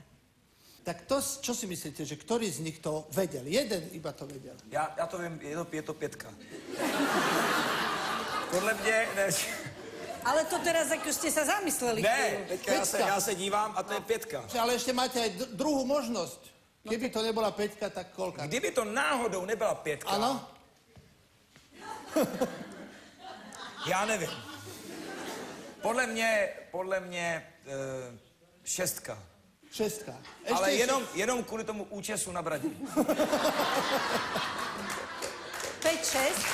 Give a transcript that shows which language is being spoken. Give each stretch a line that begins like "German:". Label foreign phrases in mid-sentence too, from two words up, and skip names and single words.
Slovak: Tak to, čo si myslíte, že ktorý z nich to vedel? Jeden iba to vedel. Ja to viem, je to 5.
Czech: Podle mne...
Slovak: Ale to teraz, ako ste sa zamysleli. Ne, ja sa dívam a to je 5. Ale ešte máte aj druhú možnosť. Keby to nebola 5, tak koľka?
Czech: Kdyby to náhodou nebyla 5.
Slovak: Áno?
Czech: Já nevím. Podle mě 6. 6. Ale jenom kvůli tomu účesu na bradě. 5, 6.